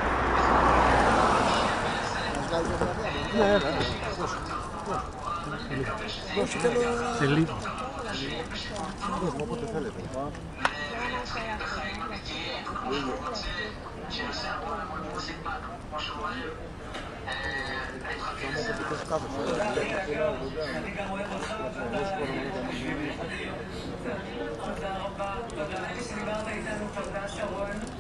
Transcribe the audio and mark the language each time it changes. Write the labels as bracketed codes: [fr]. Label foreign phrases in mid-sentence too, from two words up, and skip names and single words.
[el] Μας βγάζει μια φωτογραφία. Ναι, δώσε. Σε λίγο. Δώσε μου όποτε θέλετε. [he] אני גם אוהב אותך תודה רבה, תודה שדיברת איתנו, תודה שרון